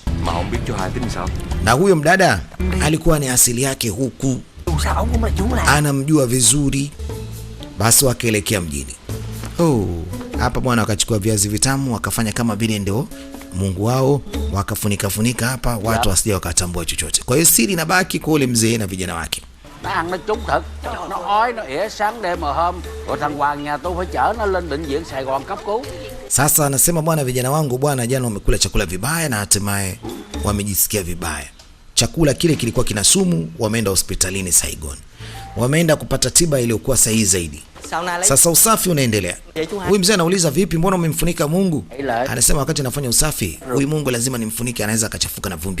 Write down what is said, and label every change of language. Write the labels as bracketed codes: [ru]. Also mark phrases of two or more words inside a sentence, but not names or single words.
[sw] Na huyo mdada alikuwa ni asili yake huku, anamjua vizuri. Basi wakaelekea mjini. Hapa bwana wakachukua viazi vitamu wakafanya kama vile ndio Mungu wao, wakafunika hapa watu wasije wakatambua chochote. Kwa hiyo siri inabaki kwa ule mzee na vijana wake. [vi] Nó ăn nó trúng thật. Nó ói, nó ỉa sáng đêm mà hôm. Rồi thằng Hoàng nhà tôi phải chở nó lên bệnh viện Sài Gòn cấp cứu. [sw] Sasa anasema bwana, vijana wangu bwana, jana wamekula chakula vibaya na hatimaye wamejisikia vibaya. Chakula kile kilikuwa kina sumu, wameenda hospitalini Saigon. Wameenda kupata tiba iliyokuwa sahihi zaidi. Sasa usafi unaendelea. Huyu mzee anauliza, vipi, mbona umemfunika Mungu? Anasema wakati nafanya usafi, huyu Mungu lazima nimfunike, anaweza akachafuka na vumbi.